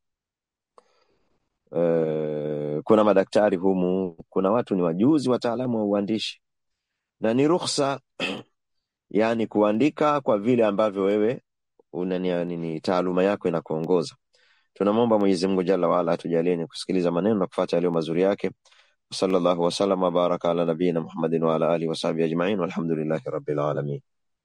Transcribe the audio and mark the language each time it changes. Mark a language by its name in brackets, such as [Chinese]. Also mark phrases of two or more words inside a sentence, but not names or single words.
[Swahili] Kuna madaktari humu, kuna watu ni wajuzi, wataalamu wa uandishi, na ni ruhusa yani kuandika kwa vile ambavyo wewe ni taaluma yako inakuongoza. Tunamwomba Mwenyezi Mungu [Arabic] جل وعلا [Swahili] atujalie kusikiliza maneno na kufuata yale mazuri yake. [Arabic] صلى الله وسلم وبارك على نبينا محمد وعلى آله وصحبه أجمعين والحمد لله رب العالمين.